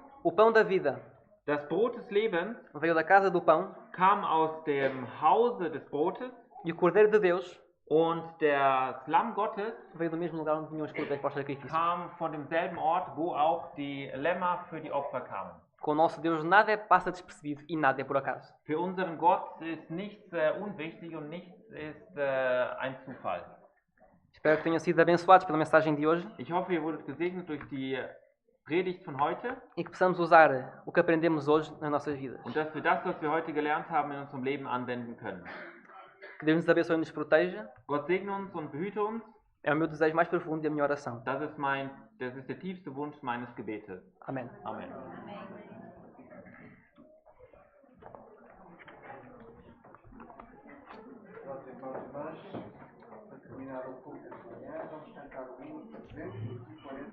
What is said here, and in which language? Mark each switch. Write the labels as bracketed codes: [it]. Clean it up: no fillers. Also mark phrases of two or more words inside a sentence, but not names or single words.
[pt] O pão da vida [de] Das Brot des Lebens [pt] veio da casa do pão [de] kam aus dem Hause des Brotes [pt] e o cordeiro de Deus [de] und das Lamm Gottes [pt] veio do mesmo lugar onde vinham os cordeiros para os sacrifícios. [de] kam von demselben Ort, wo auch die Lämmer für die Opfer kamen. [pt] Com o nosso Deus nada passa despercebido e nada é por acaso. [de] Für unseren Gott ist nichts unwichtig und nichts ist ein Zufall. [pt] Espero que tenham sido abençoados pela mensagem de hoje [de] Ich hoffe, ihr wurdet gesegnet durch die Predigt von heute [pt] e que possamos usar o que aprendemos hoje nas nossas vidas. [de] und dass wir das, was wir heute gelernt haben, in unserem Leben anwenden können. [pt] Que Deus nos abençoe e nos proteja. [de] Gott segne uns und behüte uns. [pt] É o meu desejo mais profundo e a minha oração. [de] Das ist der tiefste Wunsch meines Gebetes. [pt] Amém. [de] Amen. [pt] Pronto, irmãos e irmãs, para terminar o culto desta manhã, vamos cantar o hino 340.